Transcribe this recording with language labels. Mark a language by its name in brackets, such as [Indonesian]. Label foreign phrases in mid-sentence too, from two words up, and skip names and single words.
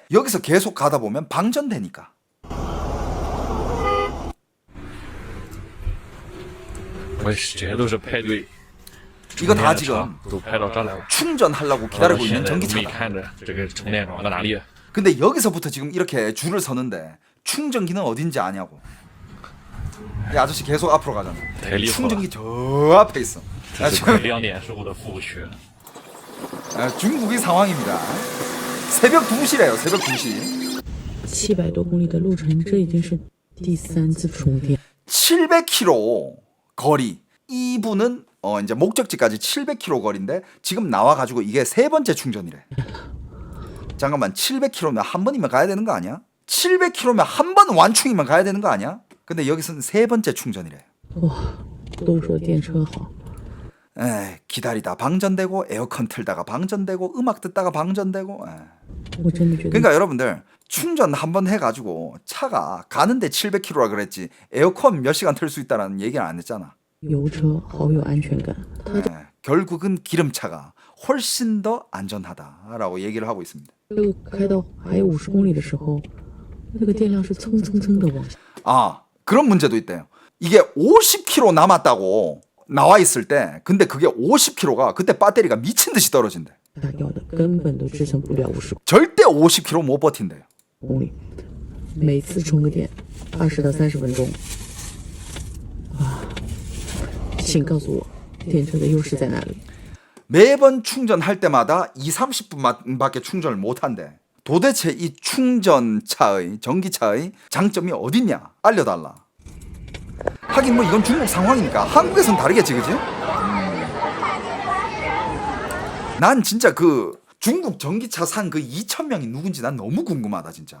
[Korean] 여기서 계속 가다 보면 방전되니까. 이거 다 지금 충전하려고 기다리고 있는 전기차다. 근데 여기서부터 지금 이렇게 줄을 서는데 충전기는 어딘지 아냐고. 이 아저씨 계속 앞으로 가잖아. [Chinese] 太离谱了， [Korean] 충전기 저 앞에 있어. [Chinese] 这是快2点时候的服务区。 [Korean] 중국의 상황입니다. 새벽 2시래요. 새벽 2시. [Chinese] 700 多公里的路程，这已经是第3次充电。 [Korean] 700km 거리. 이분은 이제 목적지까지 700km 거리인데 지금 나와가지고 이게 세 번째 충전이래. 잠깐만 700km면 한 번이면 가야 되는 거 아니야? 700km면 한 번 완충이면 가야 되는 거 아니야? 근데 여기서는 세 번째 충전이래. [Chinese] 哇，都说电车好， [Korean] 기다리다 방전되고 에어컨 틀다가 방전되고 음악 듣다가 방전되고. [Chinese] 我真的觉得 [Korean] 그러니까 여러분들 충전 한 번 해가지고 차가 가는데 700km라 그랬지 에어컨 몇 시간 틀 수 있다라는 얘기는 안 했잖아. [Chinese] 油车好有安全感。它 [Korean] 결국은 기름차가 훨씬 더 안전하다라고 얘기를 하고 있습니다. [Chinese] 这个开到还有50公里的时候，那个电量是蹭蹭蹭的往下。 [Korean] 아, 그런 문제도 있대요. 이게 50km 남았다고 나와 있을 때 근데 그게 50km가 그때 배터리가 미친 듯이 떨어진대. [Chinese] 大掉的根本都支撑不了50 [Korean] 절대 50km 못 버틴대요. [Chinese] 公里，每次充个电20到30分钟。啊，请告诉我，电车的优势在哪里？ [Korean] 매번 충전할 때마다 20-30분밖에 충전을 못 한대. 도대체 이 충전차의 전기차의 장점이 어딨냐? 알려달라. 하긴 뭐 이건 중국 상황이니까 한국에선 다르겠지, 그지? 난 진짜 그 중국 전기차 산 그 2,000명이 누군지 난 너무 궁금하다 진짜.